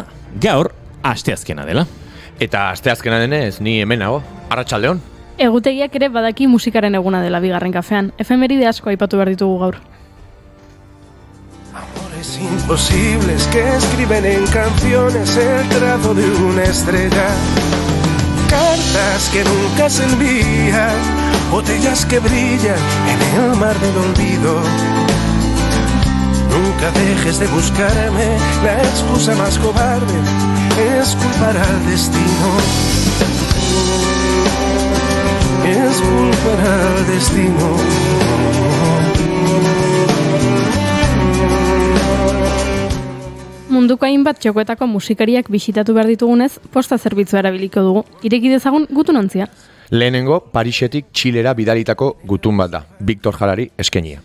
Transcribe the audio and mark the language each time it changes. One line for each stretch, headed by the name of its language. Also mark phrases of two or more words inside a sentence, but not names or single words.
Basque: Gaur, asteazkena dela. Eta asteazkena denez, ni hemen nago. Arratsaldeon. Egutegiak ere badaki musikaren eguna dela bigarren kafean. Efemeride asko aipatu behar ditugu gaur.
Spanish: Amores imposibles que escriben en canciones el trazo de una estrella. Cartas que nunca se envían, botellas que brillan en el mar del olvido. Nunca dejes de buscarme, la excusa más cobarde es culpar al destino. Es culpar al destino.
Basque: Munduko hainbat txokoetako musikariak bisitatu behar ditugunez, posta zerbitzua erabiliko dugu. Ireki dezagun gutunontzia. Lehenengo, Parisetik Txilera bidalitako gutun bat da, Victor Jarari eskenia.